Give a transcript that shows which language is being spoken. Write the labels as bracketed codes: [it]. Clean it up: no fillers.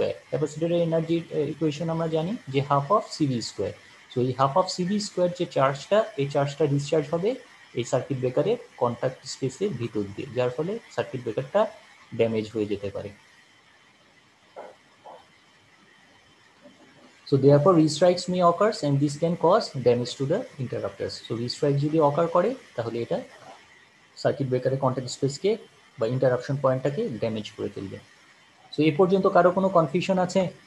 [bn] ক্যাপাসিটরের এনার্জির ইকুয়েশন আমরা জানি যে ½CV²। সো এই ½ CV² যে চার্জটা, এই চার্জটা ডিসচার্জ হবে এই সার্কিট ব্রেকারের কন্ট্যাক্ট স্পেসের ভিতর দিয়ে, যার ফলে সার্কিট ব্রেকারটা ড্যামেজ হয়ে যেতে পারে। So [en] So therefore restrikes may occurs and this can cause damage to the interrupters. [bn] So restrike যদি occur করে তাহলে এটা সার্কিট ব্রেকারের কন্ট্যাক্ট স্পেসকে বা ইন্টারাপশন পয়েন্টটাকে ড্যামেজ করে ফেলবে। সো এ পর্যন্ত কারো কোনো কনফিউশন আছে?